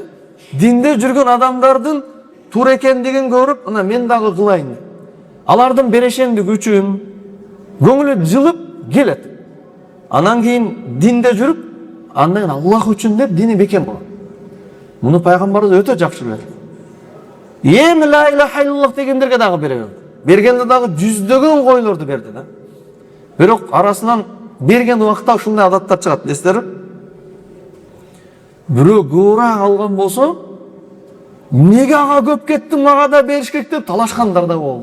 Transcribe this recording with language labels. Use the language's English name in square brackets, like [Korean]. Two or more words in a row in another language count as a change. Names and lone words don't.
[Kyrgyz] Динде жүргөн адамдардын туура экендигин көрүп, ана мен дагы кылайын. Алардын берешендиги үчүн көңүлү жылып келет. Анан кийин динде жүрүп, андан кийин Аллах үчүн деп дини бекем болот. Муну пайгамбарыбыз өтө жакшы билет. Эми [Arabic] لا إله إلا الله [Kyrgyz] дегендерге дагы беребиз. Бергенде дагы жүздөгөн койлорду берди да. Бирок арасынан берген убакта ушундай адаттар чыгат, билесиздерби? Бирөө көбүрөөк алган болсо, неге ага көп кетти, мага да бериш керек деп талашкандар да болду.